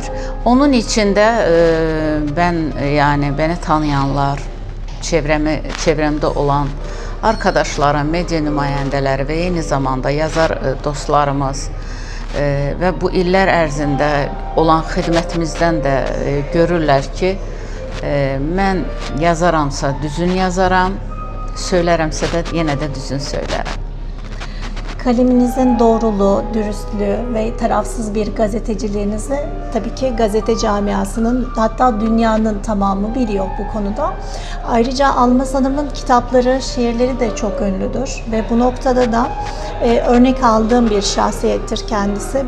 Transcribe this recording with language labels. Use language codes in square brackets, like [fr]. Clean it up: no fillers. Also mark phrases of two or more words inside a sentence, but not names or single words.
[az] Onun içində yəni [tr] beni tanıyanlar, [az] çevrəmdə olan arkadaşlarım, media nümayəndələri və eyni zamanda yazar dostlarımız və bu illər ərzində olan xidmətimizdən də görürlər ki, mən yazaramsa düzün yazaram, söylərəmsə də yenə də düzün söylərəm. [tr] Kaleminizin doğruluğu, dürüstlüğü ve tarafsız bir gazeteciliğinizi tabii ki gazete camiasının, hatta dünyanın tamamı biliyor bu konuda. Ayrıca Almaz Hanım'ın kitapları, şiirleri de çok ünlüdür ve bu noktada da örnek aldığım bir şahsiyettir kendisi.